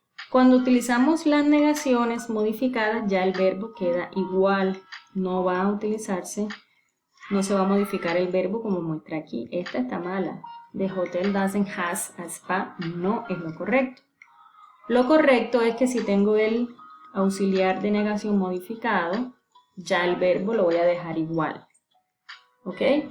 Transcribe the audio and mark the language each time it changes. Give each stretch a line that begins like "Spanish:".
Spanish: Cuando utilizamos las negaciones modificadas, ya el verbo queda igual. No va a utilizarse, no se va a modificar el verbo como muestra aquí. Esta está mala.
English: The hotel doesn't has a spa.
Spanish: No es lo correcto. Lo correcto es que si tengo el auxiliar de negación modificado, ya el verbo lo voy a dejar igual. ¿Ok?